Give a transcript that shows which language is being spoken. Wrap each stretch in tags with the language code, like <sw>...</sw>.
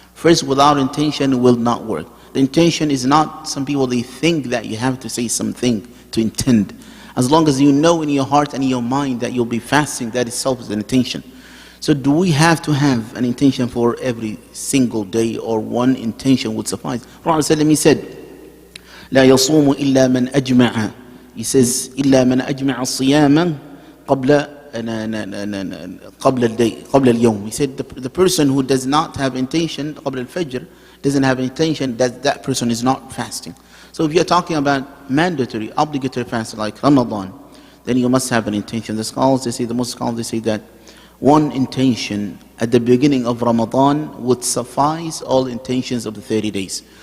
<en>First, without intention will not work. The intention is not, some people they think that you have to say something to intend. As long as you know in your heart and in your mind that you'll be fasting, that itself is an intention. So do we have to have an intention for every single day, or one intention would suffice? Prophet ﷺ, he said,</en> <ar>لا يصوم إلا من أجمع.</ar> <en>He says,</en> <ar>إلا من أجمع الصيام قبل اليوم.</ar> <en>He said, the person who does not have intention</en> <ar>قبل الفجر,</ar> <en>doesn't have intention, that person is not fasting. So if you're talking about mandatory, obligatory fasting like Ramadan, then you must have an intention. The scholars, they say, the most scholars, they say that one intention at the beginning of Ramadan would suffice all intentions of the 30 days.</en>